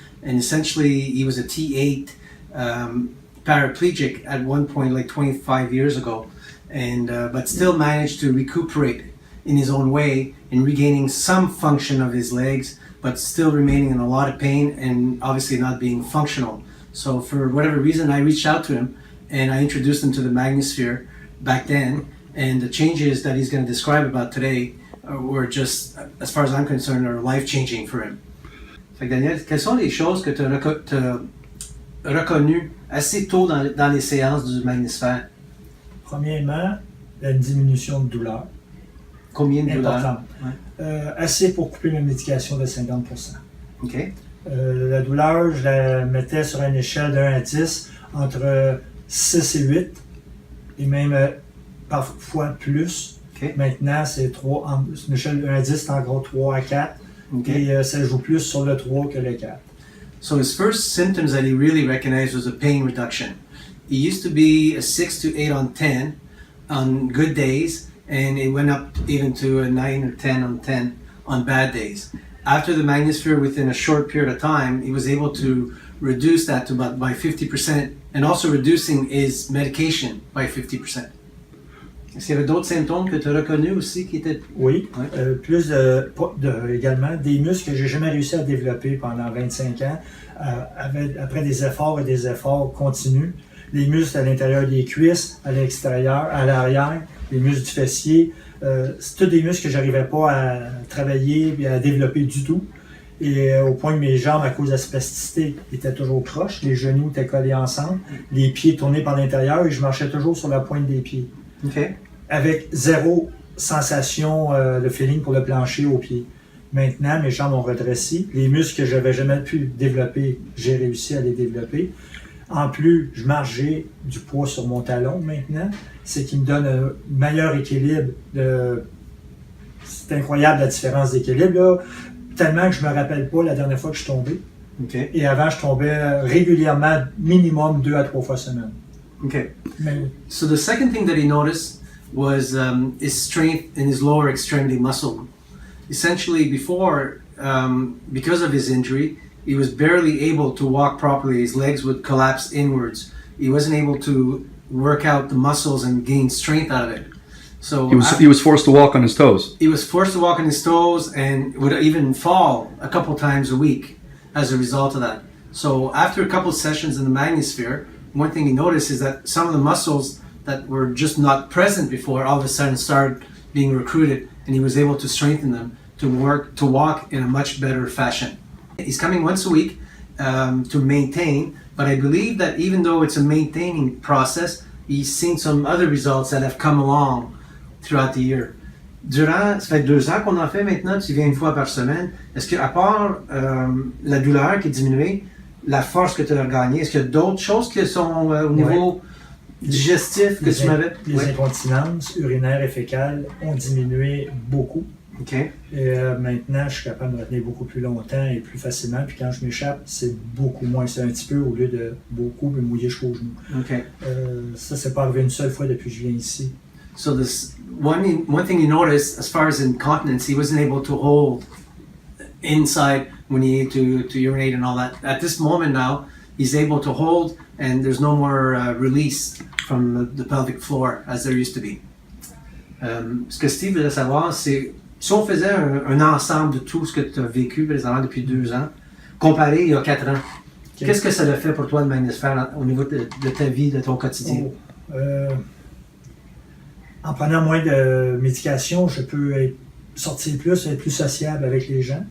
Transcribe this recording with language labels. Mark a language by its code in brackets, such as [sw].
[en] And essentially, he was a T8 paraplegic at one point, like 25 years ago, and but still managed to recuperate in his own way and regaining some function of his legs, but still remaining in a lot of pain and obviously not being functional. So for whatever reason, I reached out to him and I introduced him to the Magnesphere back then, and the changes that he's going to describe about today were just, as far as I'm concerned, are life-changing for him. [fr] Fait que Daniel, quelles sont les choses que tu as reconnues assez tôt dans les séances du Magnesphere? Premièrement, la diminution de douleur. Combien de douleurs? Assez pour couper ma médication de 50%. OK. La douleur, je la mettais sur une échelle de 1 à 10, entre 6 et 8, et même parfois plus. Okay. Maintenant, c'est 3, une échelle de 1 à 10, c'est encore 3 à 4, okay. Et ça joue plus sur le 3 que le 4. [en] So his first symptoms that he really recognized was a pain reduction. He used to be a 6 to 8 on 10 on good days, and it went up even to a 9 or 10 on 10 on bad days. After the Magnesphere, within a short period of time, he was able to reduce that to about by 50%, and also reducing his medication by 50%. [fr] Est-ce qu'il y avait d'autres symptômes que tu as reconnus aussi qui étaient... Oui, plus également des muscles que j'ai jamais réussi à développer pendant 25 ans, après des efforts et des efforts continus. Les muscles à l'intérieur des cuisses, à l'extérieur, à l'arrière, les muscles du fessier. C'est tous des muscles que j'arrivais pas à travailler et à développer du tout. Et au point que mes jambes, à cause de la spasticité, étaient toujours croches. Les genoux étaient collés ensemble, les pieds tournés par l'intérieur et je marchais toujours sur la pointe des pieds. Okay. Avec zéro sensation de feeling pour le plancher aux pieds. Maintenant, mes jambes ont redressé. Les muscles que j'avais jamais pu développer, j'ai réussi à les développer. En plus, je marche, j'ai du poids sur mon talon maintenant, ce qui me donne un meilleur équilibre. C'est incroyable la différence d'équilibre, là, tellement que je me rappelle pas la dernière fois que je suis tombé. Okay. Et avant, je tombais régulièrement, minimum 2 à 3 fois semaine. Okay. [en] So the second thing that he noticed was his strength in his lower extremity muscle. Essentially, before, because of his injury, he was barely able to walk properly. His legs would collapse inwards. He wasn't able to work out the muscles and gain strength out of it. So he was forced to walk on his toes. He was forced to walk on his toes and would even fall a couple times a week as a result of that. So after a couple sessions in the Magnesphere, one thing he noticed is that some of the muscles that were just not present before all of a sudden started being recruited, and he was able to strengthen them to walk in a much better fashion. He's coming once a week to maintain, but I believe that even though it's a maintaining process, he's seen some other results that have come along throughout the year. [fr] Ça fait 2 ans qu'on en fait maintenant, tu viens 1 fois par semaine. Est-ce qu'à part la douleur qui est diminuée, la force que tu as gagnée, est-ce qu'il y a d'autres choses qui sont au niveau digestif que tu m'avais? Les incontinences urinaires et fécales ont diminué beaucoup. Okay. Et maintenant, je suis capable de me retenir beaucoup plus longtemps et plus facilement. Puis quand je m'échappe, c'est beaucoup moins. C'est un petit peu au lieu de beaucoup me mouiller jusqu'aux genoux. Okay. Ça, c'est pas arrivé une seule fois depuis que je viens ici. [en] So this one thing you noticed, as far as incontinence, he wasn't able to hold inside when he needed to urinate and all that. At this moment now, he's able to hold, and there's no more release from the pelvic floor as there used to be. [fr] Ce que Steve voulait savoir, c'est si on faisait un ensemble de tout ce que tu as vécu présentement depuis 2 ans, comparé il y a 4 ans, qu'est-ce que ça a fait pour toi de Magnesphere au niveau de ta vie, de ton quotidien? En prenant moins de médication, je peux sortir plus, être plus sociable avec les gens.